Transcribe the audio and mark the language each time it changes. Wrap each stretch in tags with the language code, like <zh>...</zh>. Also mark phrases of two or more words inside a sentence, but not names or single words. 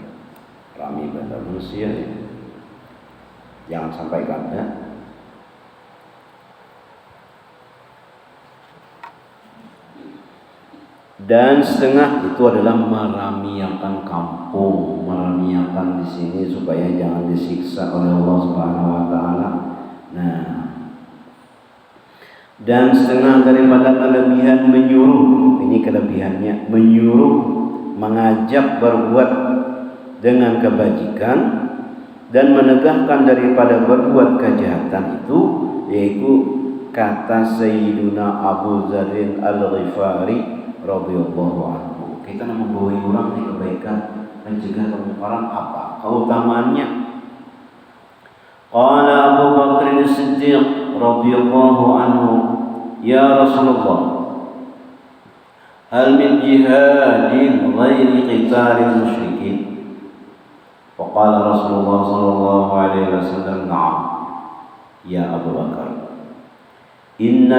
<bjn>Rame benar manusia ya. Jangan sampai kada.</bjn> <id>Dan setengah itu adalah meramiakan kampung, meramiakan di sini supaya jangan disiksa oleh Allah</id> <ar>سبحانه وتعالى.</ar> <id>Nah, dan setengah daripada kelebihan menyuruh, ini kelebihannya, menyuruh, mengajak berbuat dengan kebajikan dan menegahkan daripada berbuat kejahatan itu, yaitu kata Sayyiduna Abu Dzar Al-Ghifari</id> <ar>رضي الله عنه.</ar> <id>Kita nak membawa orang di kebaikan, mencegah kemungkaran, apa keutamaannya?</id> <ar>قال أبو بكر الصديق رضي الله عنه يا رسول الله هل من جهاد غير قتال المشركين? فقال رسول الله صلى الله عليه وسلم نعم يا أبو بكر إن</ar>